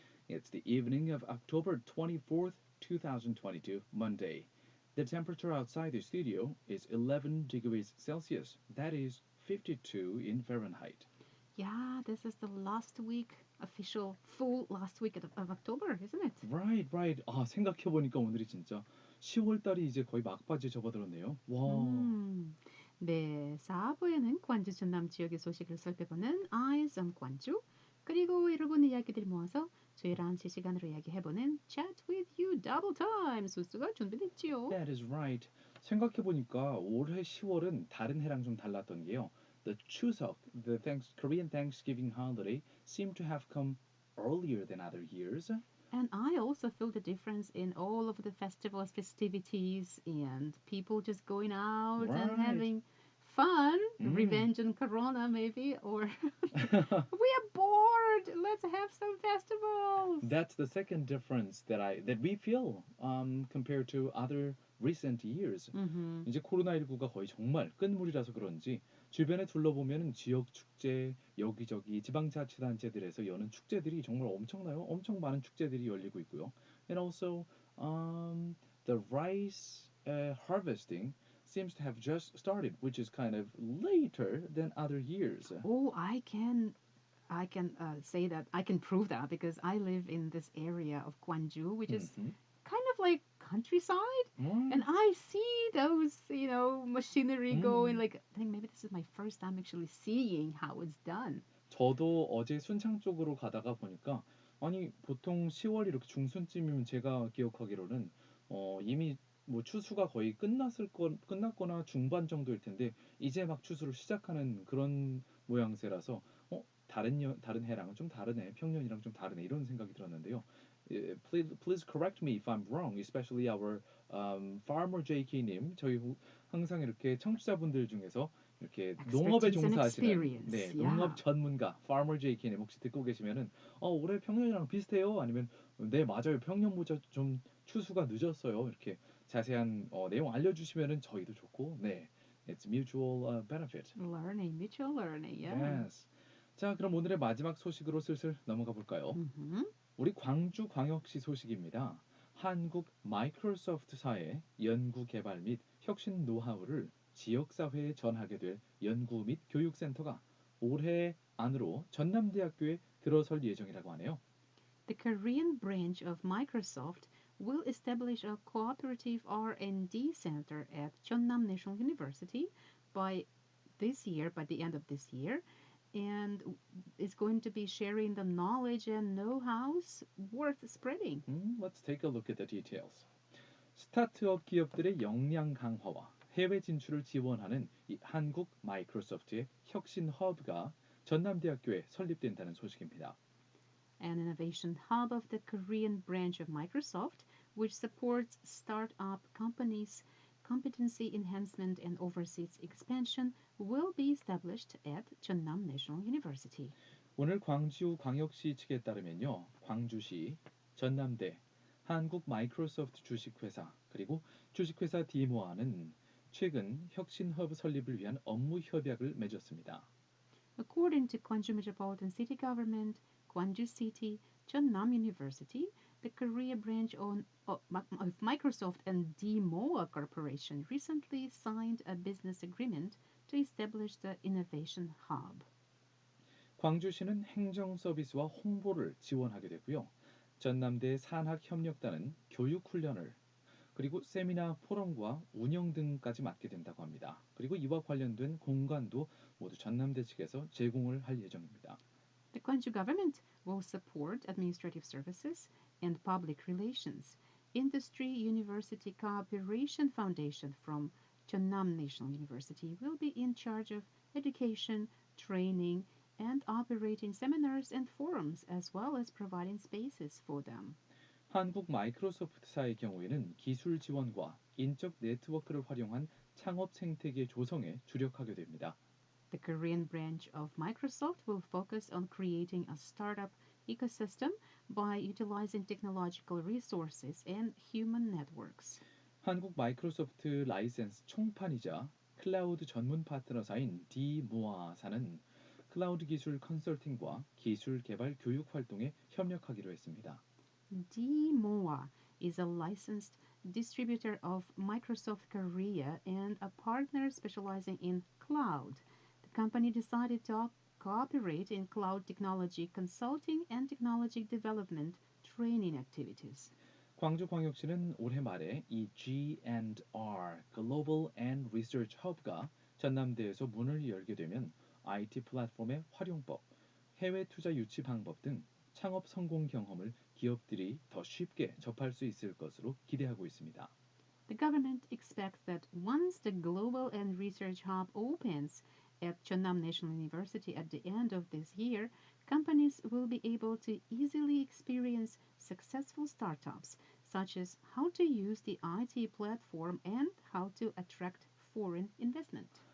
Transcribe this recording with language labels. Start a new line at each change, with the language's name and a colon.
English: It's the evening of October 24th, 2022, Monday. The temperature outside the studio is 11 degrees Celsius, that is 52 in Fahrenheit. Yeah, this is the last week, official full last week of October, isn't it? Right, right.
Korean: 아, 생각해 보니까 오늘이 진짜 10월 달이 이제 거의 막바지에 접어들었네요. 와. 네, 4부에는 광주 전남 지역의 소식을 살펴보는 Eyes on 광주, 그리고 여러분의 이야기들 모아서 저희 란치 시간으로 이야기해보는 Chat with you double time 소스가 준비됐지요.
English: That is right.
Korean: 생각해 보니까 올해 10월은 다른 해랑 좀 달랐던 게요.
English: The Chuseok, the Korean Thanksgiving holiday, seemed to have come earlier than other years. And I also feel the difference in all of the festivals, festivities, and people just going out and Right. having fun, revenge on Corona maybe, or we are bored. Let's have some festivals. That's the second difference that we feel compared to other recent years.
Korean: 이제 코로나19가 거의 정말 끝물이라서 그런지 주변에 둘러보면 지역 축제, 여기저기 지방자치단체들에서 여는 축제들이 정말 엄청나요. 엄청 많은 축제들이 열리고 있고요.
English: And also the rice harvesting seems to have just started, which is kind of later than other years. Oh, I can say that I can prove that because I live in this area of Gwangju, which is kind of like countryside, and I see those machinery going. Like I think maybe this is my first time actually seeing how it's done.
Korean: 저도 어제 순창 쪽으로 가다가 보니까 아니 보통 10월 이렇게 중순쯤이면 제가 기억하기로는 이미 뭐 추수가 거의 끝났거나 중반 정도일 텐데 이제 막 추수를 시작하는 그런 모양새라서 다른 해랑은 좀 다르네, 평년이랑 좀 다르네 이런 생각이 들었는데요.
English: Please correct me if I'm wrong, especially our farmer JK님.
Korean: 저희 항상 이렇게 청취자분들 중에서 이렇게 농업에
English: Expertise and
Korean: 종사하시는
English: experience.
Korean: 네,
English: Yeah.
Korean: 농업 전문가 farmer JK님 혹시 듣고 계시면은 올해 평년이랑 비슷해요? 아니면 네 맞아요 평년보다 좀 추수가 늦었어요. 이렇게 자세한 내용 알려주시면은 저희도 좋고 네,
English: it's mutual benefit. Learning, mutual learning. Yeah. Yes.
Korean: 자, 그럼 오늘의 마지막 소식으로 슬슬 넘어가 볼까요? 우리 광주 광역시 소식입니다. 한국 마이크로소프트사의 연구 개발 및 혁신 노하우를 지역사회에 전하게 될 연구 및 교육센터가 올해 안으로 전남대학교에 들어설 예정이라고 하네요.
English: The Korean branch of Microsoft will establish a cooperative R&D center at Jeonnam National University by the end of this year, and is going to be sharing the knowledge and know-hows worth spreading. Let's take a look at the details.
Korean: 스타트업 기업들의 역량 강화와 해외 진출을 지원하는 이 한국 마이크로소프트의 혁신 허브가 전남대학교에 설립된다는 소식입니다.
English: An innovation hub of the Korean branch of Microsoft, which supports startup companies' competency enhancement and overseas expansion, will be established at Jeonnam National University.
Korean: 오늘 광주 광역시 측에 따르면요, 광주시, 전남대, 한국 마이크로소프트 주식회사 그리고 주식회사 디모아는 최근 혁신 허브 설립을 위한 업무 협약을 맺었습니다.
English: According to Gwangju Metropolitan City Government, Gwangju City, Jeonnam University, the Korea branch of Microsoft and DMOA Corporation recently signed a business agreement to establish the Innovation Hub.
Korean: 광주시는 행정 서비스와 홍보를 지원하게 되고요. 전남대 산학협력단은 교육훈련을 그리고 세미나 포럼과 운영 등까지 맡게 된다고 합니다. 그리고 이와 관련된 공간도 모두 전남대 측에서 제공을 할 예정입니다.
English: The Gwangju government will support administrative services and public relations. Industry University Cooperation Foundation from Jeonnam National University will be in charge of education, training, and operating seminars and forums, as well as providing spaces for them.
Korean: 한국 마이크로소프트사의 경우에는 기술 지원과 인적 네트워크를 활용한 창업 생태계 조성에 주력하게 됩니다.
English: The Korean branch of Microsoft will focus on creating a startup ecosystem by utilizing technological resources and human networks.
Korean: 한국 마이크로소프트 라이센스 총판이자 클라우드 전문 파트너사인 디모아사는 클라우드 기술 컨설팅과 기술 개발 교육 활동에 협력하기로 했습니다.
English: DMOA is a licensed distributor of Microsoft Korea and a partner specializing in cloud. The company decided to cooperate in cloud technology consulting and technology development training activities.
Korean: 광주광역시는 올해 말에 이 G&R Global and Research Hub가 전남대에서 문을 열게 되면 IT 플랫폼의 활용법, 해외 투자 유치 방법 등 창업 성공 경험을 기업들이 더 쉽게 접할 수 있을 것으로 기대하고 있습니다.
English: The government expects that once the Global and Research Hub opens at Jeonnam National University at the end of this year, companies will be able to easily experience successful startups, such as how to use the IT platform and how to attract foreign investment.